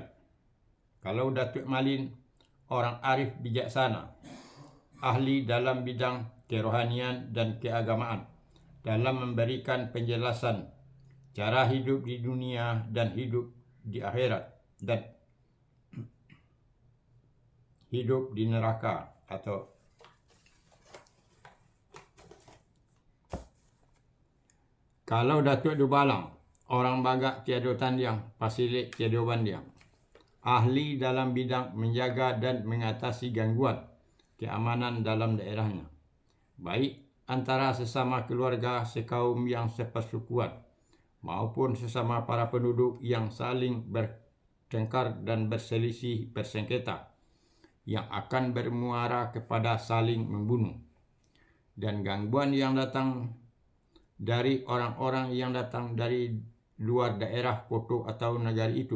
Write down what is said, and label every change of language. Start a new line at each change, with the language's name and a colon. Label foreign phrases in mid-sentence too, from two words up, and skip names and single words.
Indonesian: Kalau Datuk Malin, orang arif bijaksana, ahli dalam bidang kerohanian dan keagamaan, dalam memberikan penjelasan cara hidup di dunia dan hidup di akhirat, dan hidup di neraka atau kalau Datuk Dubalang, orang
Minangkabau: Bagak tiada tandiang, Pasilik tiada bandiang,
Indonesian: ahli dalam bidang menjaga dan mengatasi gangguan keamanan dalam daerahnya, baik antara sesama keluarga sekaum yang sepersukuan maupun sesama para penduduk yang saling bertengkar dan berselisih bersengketa yang akan bermuara kepada saling membunuh, dan gangguan yang datang dari orang-orang yang datang dari luar daerah kota atau negara itu.